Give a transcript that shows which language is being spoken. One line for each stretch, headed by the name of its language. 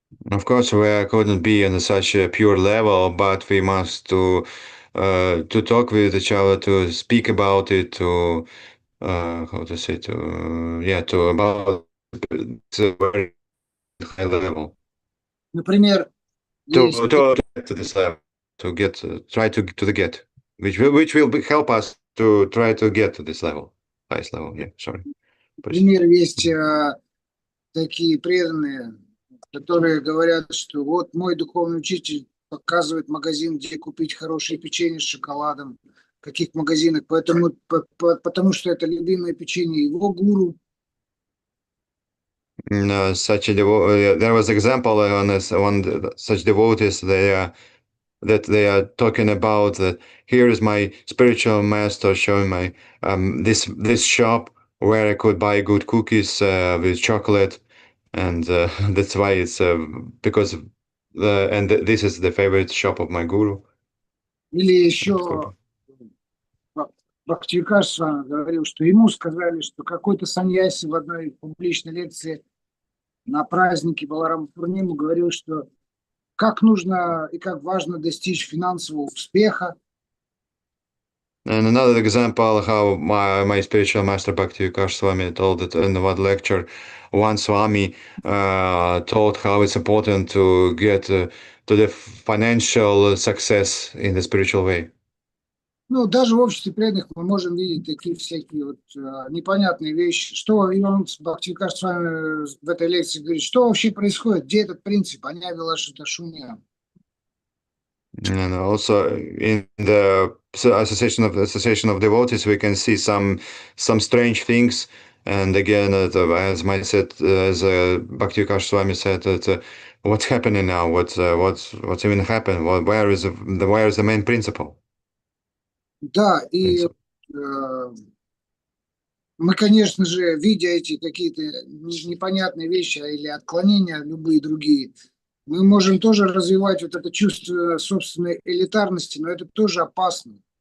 English: Of course, we couldn't be on such a pure level, but we must to talk with each other, to speak about it, to how to say, to about the very high level.
Russian: Например,
English: To
Russian: есть
English: get to this level, to get try to get, which will help us to try to get to this level, highest level. Yeah, sorry.
Russian: например, есть такие преданные, которые говорят, что вот мой духовный учитель показывает магазин, где купить хорошее печенье с шоколадом, в каких магазинах, потому что это любимое печенье его гуру.
English: Such a there was example on this one such devotees that they are talking about that here is my spiritual master showing my this shop where I could buy good cookies with chocolate, and that's why it's because this is the favorite shop of my guru.
Russian: Или еще Бхактивикаш с вами говорил, что ему сказали, что какой-то саньяси в одной публичной лекции на празднике Баларама Пурниму говорил, что как нужно и как важно достичь финансового успеха.
English: And another example how my spiritual master Bhaktivinoda Swami told it in one lecture. One Swami told how it's important to get to the financial success in the spiritual way.
Russian: Ну, даже в обществе преданных мы можем видеть такие всякие вот непонятные вещи. Что Иван Бхактивикаш с вами в этой лекции говорит, что вообще происходит, где этот принцип?
Sanskrit: Аня Вилашита Шуня.
English: And also in the association of devotees, we can see some strange things. And again, as Bhaktivinoda Swami said, that what's happening now? What's even happened? Where is the main principle?
Russian: Да, и мы, конечно же, видя эти какие-то непонятные вещи или отклонения, любые другие, мы можем тоже развивать вот это чувство собственной элитарности, но это тоже опасно.